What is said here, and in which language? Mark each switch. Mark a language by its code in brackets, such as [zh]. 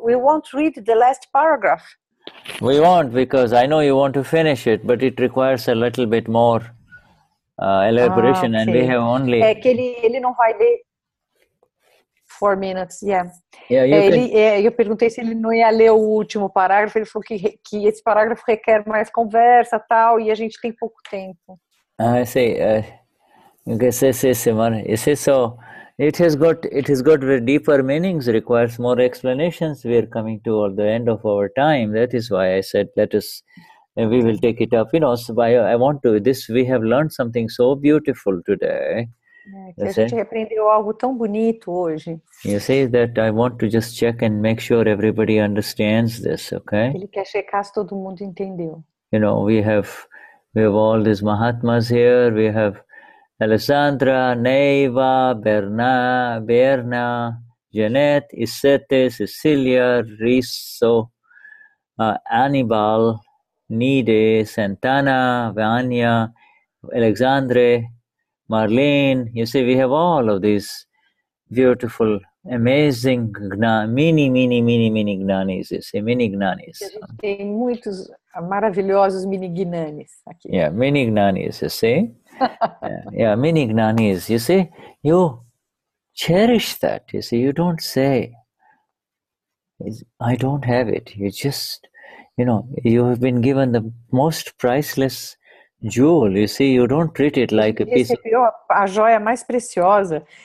[en] We won't read the last paragraph. We won't, because I know you want to finish it, but it requires a little bit more elaboration, and we have only... [pt] É que ele não vai ler [en] 4 minutes, yeah. [pt] Eu perguntei se ele não ia ler o último parágrafo, ele falou que esse parágrafo requer mais conversa, tal, e a gente tem pouco tempo. [en] I see. You can say, Simon. You see, so it has got very deeper meanings, requires more explanations. We are coming to the end of our time. That is why I said, we will take it up. You know, so I want to, we have learned something so beautiful today. [pt] Que a gente aprendeu algo tão bonito hoje. [en] You say that I want to just check and make sure everybody understands this, okay? [pt] Ele quer checar se todo mundo entendeu. [en] You know, we have all these Mahatmas here. We have Alessandra, Neiva, Berna, Jeanette, Isete, Cecilia, Riso, Anibal, Nide, Santana, Vanya, Alexandre, Marlene. You see, we have all of these beautiful, amazing mini Gnanis. You see, mini Gnanis. [pt] A gente tem muitos maravilhosos mini Gnanis aqui. [en] Yeah, mini Gnanis, you see. Yeah, mini Gnanis. You see, you cherish that. You see, you don't say, I don't have it. You just, you know, you have been given the most priceless jewel. You see, you don't treat it like a piece of... [pt] Recebeu a joia mais preciosa.